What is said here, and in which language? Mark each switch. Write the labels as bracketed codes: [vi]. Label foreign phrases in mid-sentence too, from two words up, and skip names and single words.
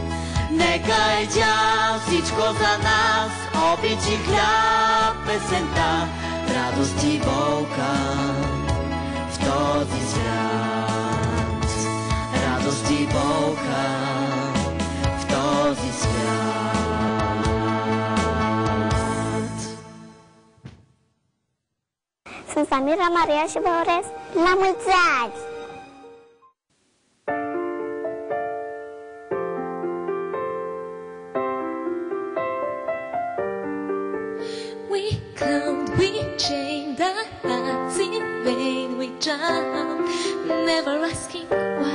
[bg] Нека е тя всичко за нас, обич и хляб, песента, радост и болка в този свят. Радост и болка в този свят. [ro] Sunt Samira Maria și vă urez la mulți ani! [en] We count, we chained our hearts in vain, we drowned, never asking why.